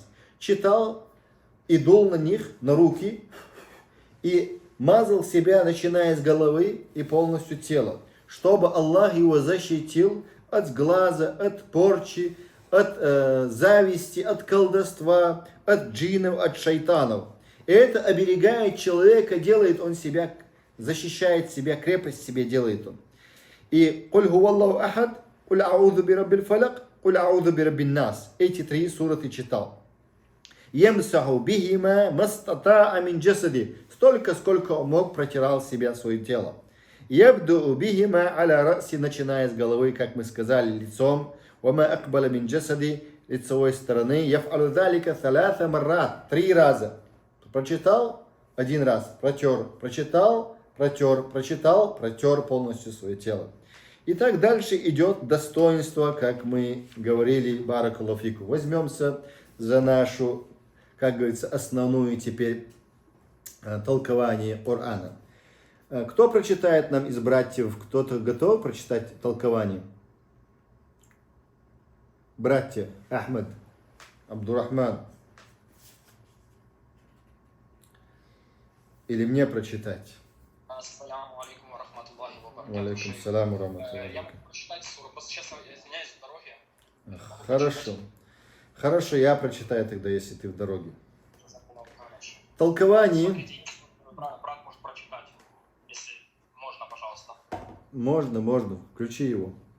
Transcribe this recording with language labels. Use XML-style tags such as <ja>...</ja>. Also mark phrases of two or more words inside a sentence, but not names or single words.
<ru>Читал и дул на них, на руки, и мазал себя, начиная с головы и полностью тела, чтобы Аллах его защитил от глаза, от порчи, от зависти, от колдовства, от джиннов, от шайтанов. И это оберегает человека, делает он себя, защищает себя, крепость себе делает он.</ru> <ar>И «قل هو أحد», «قل أعوذ برب الفلق», «قل أعوذ برب الناس».</ar> <ru>Эти 3 сураты читал.</ru> <ar>يمسح بهما ما استطاع من جسده.</ar> <ru>Столько, сколько он мог, протирал себя свое тело.</ru> <ar>يبدأ بهما على رأسه,</ar> <ru>начиная с головы, как мы сказали, лицом.</ru> <ar>وما أقبل من جسده,</ar> <ru>лицевой стороны.</ru> <ar>يفعل ذلك ثلاث مرات.</ar> <ru>3 раза. Прочитал 1 раз, протер, прочитал, протер, прочитал, протер полностью свое тело. И так дальше идет достоинство, как мы говорили,</ru> <ar>بارك الله فيك.</ar> <ru>Возьмемся за нашу, как говорится, основную теперь толкование Корана. Кто прочитает нам из братьев? Кто-то готов прочитать толкование? Братья, Ахмед, Абдурахман. Или мне прочитать?</ru> <ar>السلام عليكم ورحمة الله وبركاته. عليكم السلام ورحمة الله.</ar> <ru>Я могу прочитать суру, просто сейчас я извиняюсь в дороге. Хорошо. Хорошо, я прочитаю тогда, если ты в дороге. Толкование. Смотрите, брат может прочитать, если можно, пожалуйста. Можно. Включи его.</ru>